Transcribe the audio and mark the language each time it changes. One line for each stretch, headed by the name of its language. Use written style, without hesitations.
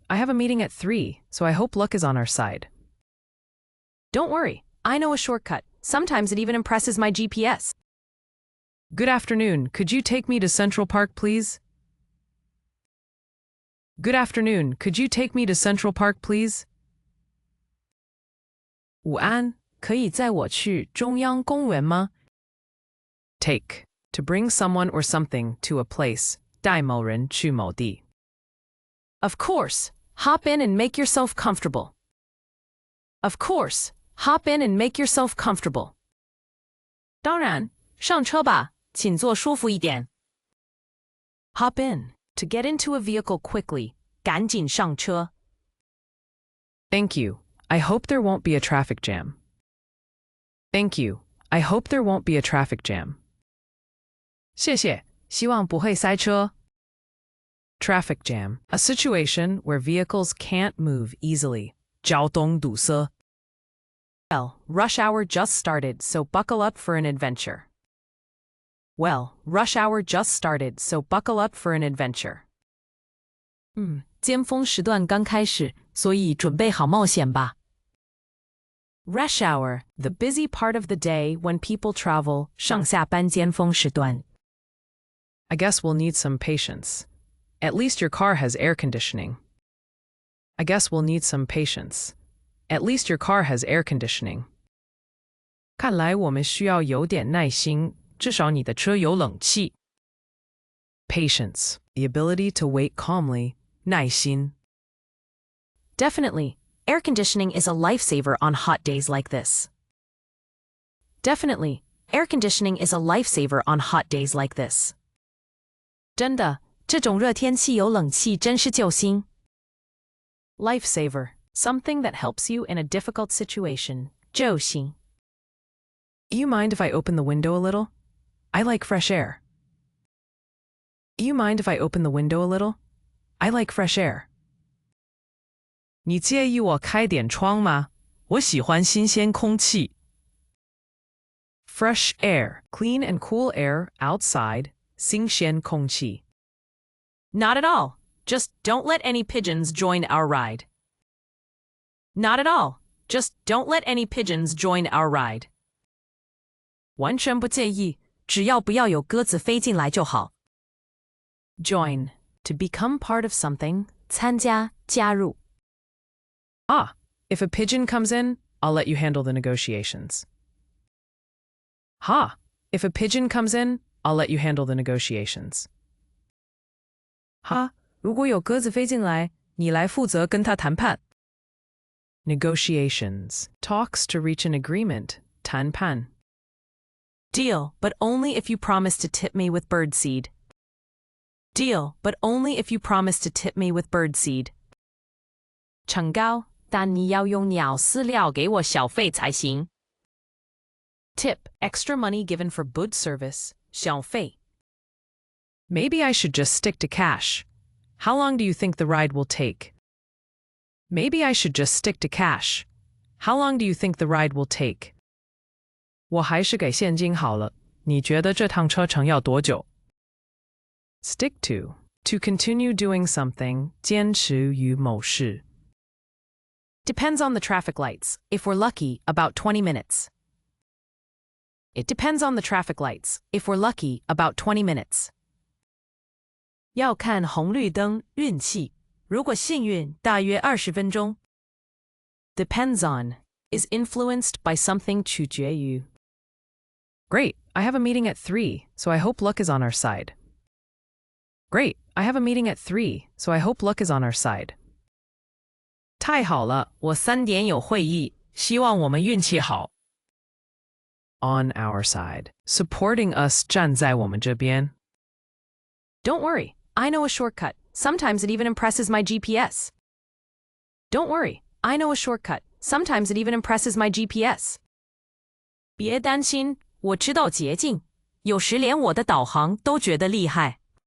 English: I have a meeting at 3, so I hope luck is on our side. Don't worry. I know a shortcut. Sometimes it even impresses my GPS. Good afternoon. Could you take me to Central Park, please? Good afternoon. Could you take me to Central Park, please?
Chinese: 午安，可以载我去中央公园吗？
English: Take. To bring someone or something to a place.
Chinese: 带某人去某地.
English: Of course. Hop in and make yourself comfortable. Of course. Hop in and make yourself comfortable.
Chinese: 当然，上车吧，请坐舒服一点。
English: Hop in. To get into a vehicle quickly.
Chinese: 赶紧上车。
English: Thank you. I hope there won't be a traffic jam. Thank you. I hope there won't be a traffic jam.
Chinese: 谢谢，希望不会塞车。
English: Traffic jam. A situation where vehicles can't move easily.
Chinese: 交通堵塞。
English: Well, rush hour just started, so buckle up for an adventure. Well, rush hour just started, so buckle up for an adventure.
Chinese: 尖峰时段刚开始，所以准备好冒险吧。
English: Rush hour, the busy part of the day when people travel,
Chinese: 上下班尖峰时段。
English: I guess we'll need some patience. At least your car has air conditioning. I guess we'll need some patience. At least your car has air conditioning.
Chinese: 看来我们需要有点耐心，至少你的车有冷气。
English: Patience. The ability to wait calmly.
Chinese: 耐心.
English: Definitely. Air conditioning is a lifesaver on hot days like this. Definitely. Air conditioning is a lifesaver on hot days like this.
Chinese: 真的，这种热天气有冷气真是救星。
English: Lifesaver. Something that helps you in a difficult situation.
Chinese: 救星。
English: Do you mind if I open the window a little? I like fresh air. Do you mind if I open the window a little? I like fresh air.
Chinese: 你介意我开点窗吗？我喜欢新鲜空气。
English: Fresh air. Clean and cool air outside.
Chinese: 新鲜空气。
English: Not at all. Just don't let any pigeons join our ride. Not at all. Just don't let any pigeons join our ride.
Chinese: 完全不介意，只要不要有鸽子飞进来就好。
English: Join. To become part of something.
Chinese: 参加，加入。
English: Ah, if a pigeon comes in, I'll let you handle the negotiations. Ha, if a pigeon comes in, I'll let you handle the negotiations.
Chinese: 哈，如果有鸽子飞进来，你来负责跟他谈判。
English: Negotiations. Talks to reach an agreement.
Chinese: 谈判.
English: Deal, but only if you promise to tip me with birdseed. Deal, but only if you promise to tip me with birdseed.
Chinese: 成交，但你要用鸟饲料给我小费才行。
English: Tip, extra money given for good service.
Chinese: 小费。
English: Maybe I should just stick to cash. How long do you think the ride will take? Maybe I should just stick to cash. How long do you think the ride will take?
Chinese: 我还是给现金好了。你觉得这趟车程要多久？
English: Stick to continue doing something,
Chinese: 坚持于某事。
English: Depends on the traffic lights. If we're lucky, about 20 minutes. It depends on the traffic lights. If we're lucky, about 20 minutes.
Chinese: 要看红绿灯，运气。如果幸运，大约20分钟。
English: Depends on is influenced by something
Chinese: 取决于。
English: Great, I have a meeting at 3, so I hope luck is on our side. Great, I have a meeting at 3, so I hope luck is on our side.
Chinese: 太好了，我3点有会议，希望我们运气好。
English: On our side, supporting us
Chinese: 站在我们这边。
English: Don't worry, I know a shortcut. Sometimes it even impresses my GPS. Don't worry, I know a shortcut. Sometimes it even impresses my GPS.
Chinese: 别担心，我知道捷径，有时连我的导航都觉得厉害。